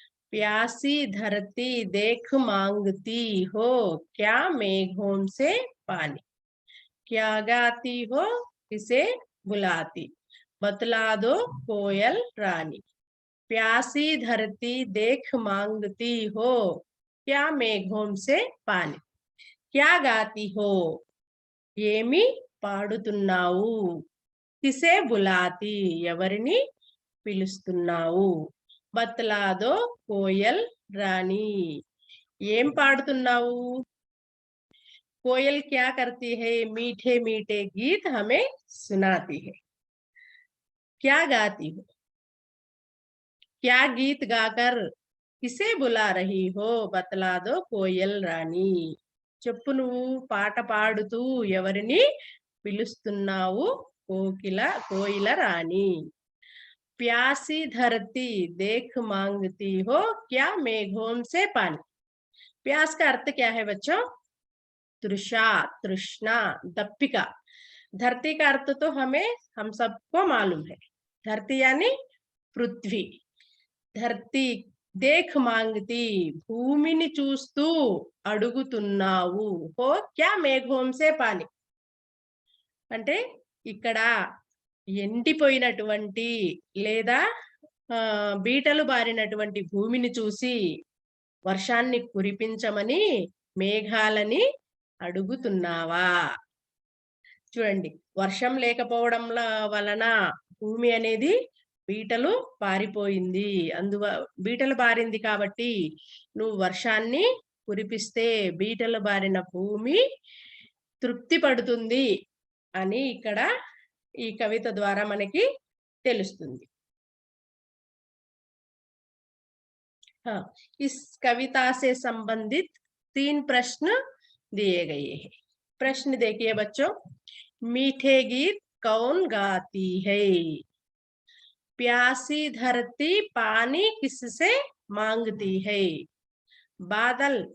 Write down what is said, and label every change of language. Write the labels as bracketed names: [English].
[Hindi] प्यासी धरती देख मांगती हो, क्या मेघों से पानी। क्या गाती हो किसे बुलाती, बतला दो कोयल रानी। प्यासी धरती देख मांगती हो, क्या मेघों से पानी। क्या गाती हो, [Telugu] ఏమి పాడుతున్నావు, [Hindi] కిసే బులాతి [Telugu] ఎవరిని పిలుస్తున్నావు, [Hindi] బతలాదో కోయల్ రాణి [Telugu] ఏం పాడుతున్నావు। [Hindi] कोयल क्या करती है? मीठे मीठे गीत हमें सुनाती है। क्या गाती हो, क्या गीत गाकर किसे बुला रही हो, बतला दो कोयल रानी। [Telugu] చెప్పు, నువ్వు పాట పాడుతూ ఎవరిని పిలుస్తున్నావు, కోయిల రాణి। [Hindi] प्यासी धरती देख मांगती हो, क्या मेघों से पानी। प्यास का अर्थ क्या है बच्चों? तृषा, तृष्णा, दप्पिका। धरती का अर्थ तो हम सबको मालूम है। धरती यानी पृथ्वी। धरती देख मांगती, [Telugu] భూమిని చూస్తూ అడుగుతున్నావు, [Hindi] हो क्या मेघों से पानी। [Telugu] అంటే ఇక్కడ ఎండిపోయినటువంటి లేదా బీటలు బారినటువంటి భూమిని చూసి వర్షాన్ని కురిపించమని మేఘాలని అడుగుతున్నావా। చూడండి, వర్షం లేకపోవడం వలన భూమి అనేది బీటలు పారిపోయింది। బీటలు బారింది కాబట్టి నువ్వు వర్షాన్ని కురిపిస్తే బీటలు బారిన భూమి తృప్తి పడుతుంది అని ఇక్కడ ఈ కవిత ద్వారా మనకి తెలుస్తుంది। [Hindi] इस कविता से संबंधित 3 प्रश्न दिए गए हैं। प्रश्न देखिए बच्चों। मीठे गीत कौन गाती है, प्यासी धरती पानी किससे मांगती है, बादल